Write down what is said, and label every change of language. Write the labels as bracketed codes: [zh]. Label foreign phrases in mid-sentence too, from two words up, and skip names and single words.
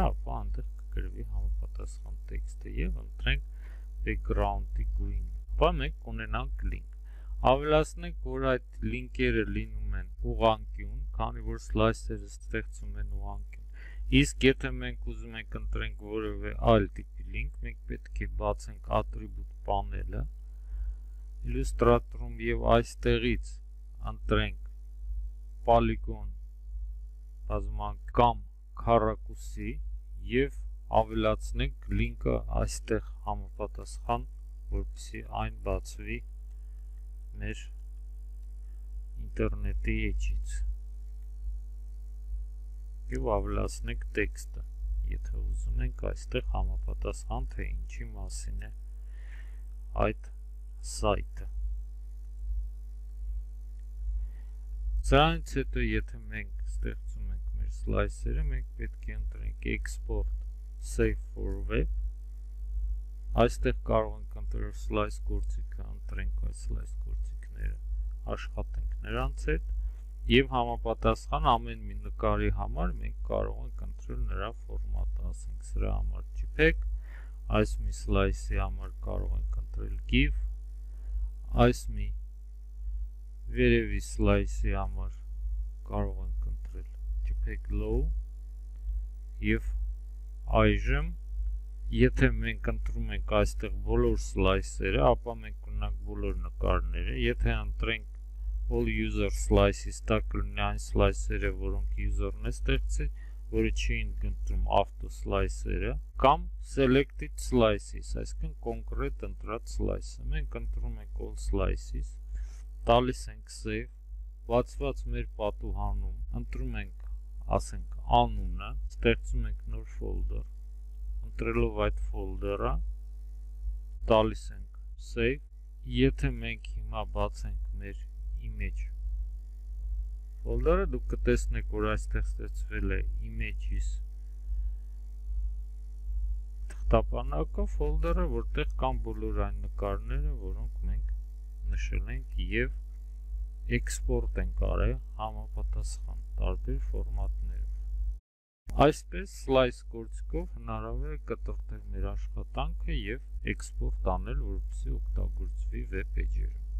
[hy] ապա այնտեղ կգրվի համապատասխան տեքստը եւ ընտրենք background-ի գույնը, ապա մենք կունենանք link։ Ավելացնենք, որ այդ լինքերը լինում են ուղղանկյուն, քանի որ սլայսերը ստեղծում են ուղղանկյուն։ Իսկ եթե մենք ուզում ենք ընտրենք որևէ այլ տիպի լինք, մենք պետք է բացենք [en] attribute panel- [hy] ը, Illustrator-ում եւ այստեղից ընտրենք polygon բազմակ կամ քառակուսի եւ ավելացնենք լինքը այստեղ համապատասխան, որպեսզի այն բացվի մեր ինտերնետի էջից եւ ավելացնենք տեքստը, եթե ուզում ենք այստեղ համապատասխան, թե ինչի մասին է այդ սայթը։ Սրանից հետո եթե մենք ստեղծում ենք մեր սլայսերը, մենք պետք է ընտրենք [en] export save for web, [hy] այստեղ կարող ենք ընտրել slice գործիքը, ընտրենք այս slice գործիքները, աշխատենք նրանց հետ եւ համապատասխան ամեն մի նկարի համար մենք կարող ենք ընտրել նրա ֆորմատը, ասենք սրա համար JPEG, այս մի slice-ի համար կարող ենք ընտրել GIF, այս մի վերևի slice-ի համար կարող ենք ընտրել JPEG Low եւ այժմ եթե մենք ընտրում ենք այստեղ բոլոր սլայսերը, ապա մենք կունենանք բոլոր նկարները, եթե ընտրենք [en] all user slices, [hy] դա կլինի այն սլայսերը, որոնք user-ն է ստեղծել, որը չի ընտրում [en] auto slice- [hy] երը, կամ [en] selected slices, [hy] այսինքն կոնկրետ ընտրած slice-ը։ Մենք ընտրում ենք [en] all slices, [hy] տալիս ենք save, բացված մեր պատուհանում, ընտրում ենք, ասենք, անունը, ստեղծում ենք նոր folder, ընտրելով այդ folder-ը, տալիս ենք save, եթե մենք հիմա բացենք մեր [en] image folder- [hy] ը, դուք կտեսնեք, որ այստեղ ստեղծվել է images թղթապանակով folder-ը, որտեղ կան բոլոր այն նկարները, որոնք մենք նշել ենք եւ export ենք արել համապատասխան տարբեր ֆորմատներով։ Այսպես slice գործիքով հնարավոր է կտրտել մեր աշխատանքը եւ export անել, որպեսզի օգտագործվի վեբ էջերում։